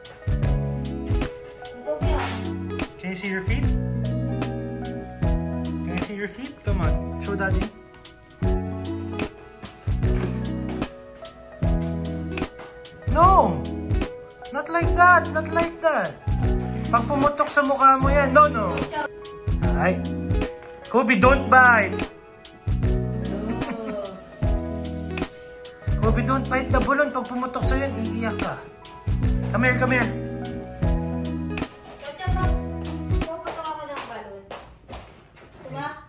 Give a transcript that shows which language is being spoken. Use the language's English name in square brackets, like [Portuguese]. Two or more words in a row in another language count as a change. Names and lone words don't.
[English] Can you see your feet? Can you see your feet? Come on, show daddy. No! Not like that! Not like that! [Filipino] Pag pumutok sa mukha mo yan, no! Ay! Kobe, [English] don't bite! Kobe, don't bite the balloon. [Filipino] Pag pumutok sa'yo yan, iiyak ka. [English] Come here, come here. [Filipino] Puputok ako ng balon. Suma?